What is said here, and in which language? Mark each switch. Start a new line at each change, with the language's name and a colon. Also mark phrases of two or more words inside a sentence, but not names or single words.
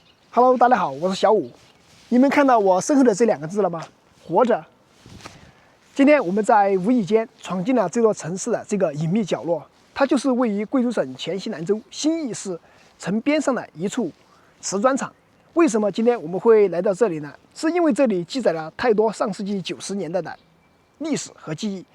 Chinese: Hello， 大家好，我是小武。你们看到我身後的這2個字了嗎？活着。今天我們在無意間闖進了這座城市的這個隱秘角落，它就是位於貴州省黔西南州興義市城邊上的一處瓷磚廠。為什麼今天我們會來到這裡呢？是因為這裡記載了太多上世紀90年代的歷史和記憶。